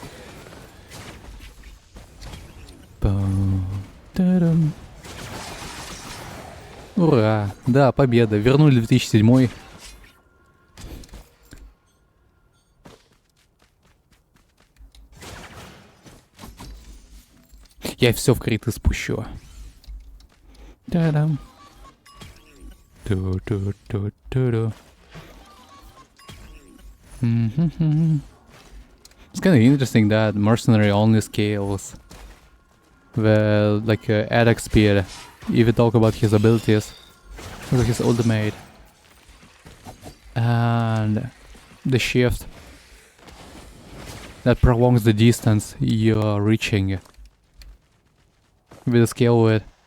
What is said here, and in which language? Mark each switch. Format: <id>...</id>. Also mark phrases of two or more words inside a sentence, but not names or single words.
<ru>Па-та-дам. Ура! Да, победа. Вернули 2007. Я все в криты спущу. Та-дам. Ту-ту-ту-ту-ту.</ru> <en>It's kind of interesting that mercenary only scales with like attack speed. If you talk about his abilities, like his ultimate and the shift that prolongs the distance you're reaching with the scale with.</en>